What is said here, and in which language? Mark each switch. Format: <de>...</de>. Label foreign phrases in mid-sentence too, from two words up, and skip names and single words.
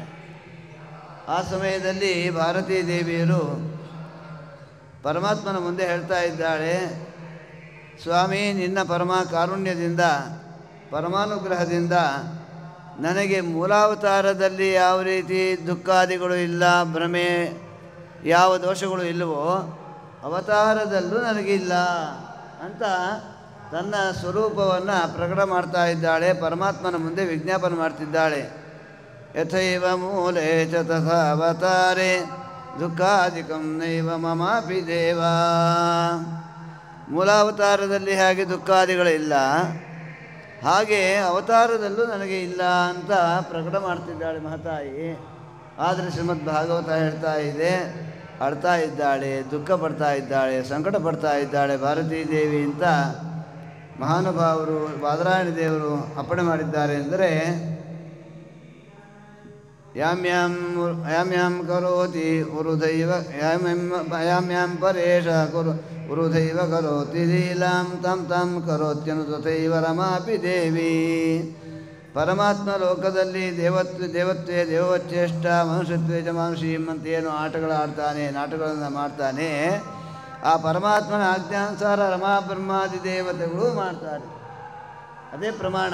<kn>ಆ ಸಮಯದಲ್ಲಿ ಭಾರತೀ ದೇವಿಯರು ಪರಮಾತ್ಮನ ಮುಂದೆ ಹೇಳ್ತಾ ಇದ್ದಾಳೆ, ಸ್ವಾಮಿ, ನಿನ್ನ ಪರಮ ಕಾರುಣ್ಯದಿಂದ ಪರಮಾನುಗ್ರಹದಿಂದ ನನಗೆ ಮೂಲಾವತಾರದಲ್ಲಿ ಯಾವ ರೀತಿ ದುಃಖಾದಿಗಳು ಇಲ್ಲ, ಭ್ರಮೆ ಯಾವ ದೋಷಗಳು ಇಲ್ಲವೋ ಅವತಾರದಲ್ಲೂ ನನಗಿಲ್ಲ ಅಂತ ತನ್ನ ಸ್ವರೂಪವನ್ನು ಪ್ರಕಟ ಮಾಡ್ತಾ ಇದ್ದಾಳೆ. ಪರಮಾತ್ಮನ ಮುಂದೆ ವಿಜ್ಞಾಪನೆ ಮಾಡ್ತಿದ್ದಾಳೆ.</kn> <sa>ಯಥೈವ ಮೂಲೆ ಚ ತಥಾ ಅವತಾರೆ ದುಃಖಾದಿಕಂ ನೈವ ಮಮಾಪಿ ದೇವ.</sa> <kn>ಮೂಲಾವತಾರದಲ್ಲಿ ಹಾಗೆ ದುಃಖಾದಿಗಳಿಲ್ಲ, ಹಾಗೆ ಅವತಾರದಲ್ಲೂ ನನಗೆ ಇಲ್ಲ ಅಂತ ಪ್ರಕಟ ಮಾಡ್ತಿದ್ದಾಳೆ ಮಹತಾಯಿ. ಆದರೆ ಶ್ರೀಮದ್ ಭಾಗವತ ಹೇಳ್ತಾ ಇದೆ, ಅಳ್ತಾ ಇದ್ದಾಳೆ, ದುಃಖ ಪಡ್ತಾ ಇದ್ದಾಳೆ, ಸಂಕಟ ಪಡ್ತಾ ಇದ್ದಾಳೆ ಭಾರತೀ ದೇವಿ ಅಂತ ಮಹಾನುಭಾವರು ಬಾದರಾಯಣ ದೇವರು ಅಪ್ಪಣೆ ಮಾಡಿದ್ದಾರೆ.</kn> <sa>ಅಂದರೆ ಯಾಮ್ಯಾಂ ಕರೋತಿ ಉರುದೈವ ಯಾಮ್ಯಾಂ ಪರೇಶ ಉರುದೈವ ಕರೋತಿ ಲೀಲಾಂ ತಂ ತಂ ಕರೋತ್ಯನು ತಥೈವ ರಮಾಪಿ ದೇವಿ.</sa> <kn>ಪರಮಾತ್ಮ ಲೋಕದಲ್ಲಿ</kn> <sa>ದೇವತ್ವೇ ದೇವವಚ್ಚೇಷ್ಟ ಮನುಷ್ಯತ್ವೇ ಚ ಮಾನುಷೀಂ</sa> <kn>ಅಂತ ಏನು ಆಟಗಳಾಡ್ತಾನೆ, ನಾಟಕಗಳನ್ನು ಮಾಡ್ತಾನೆ, ಆ ಪರಮಾತ್ಮನ ಆಜ್ಞಾನುಸಾರ ರಮಾ ಬ್ರಹ್ಮಾದಿ ದೇವತೆಗಳು ಮಾಡ್ತಾರೆ. ಅದೇ ಪ್ರಮಾಣ.</kn>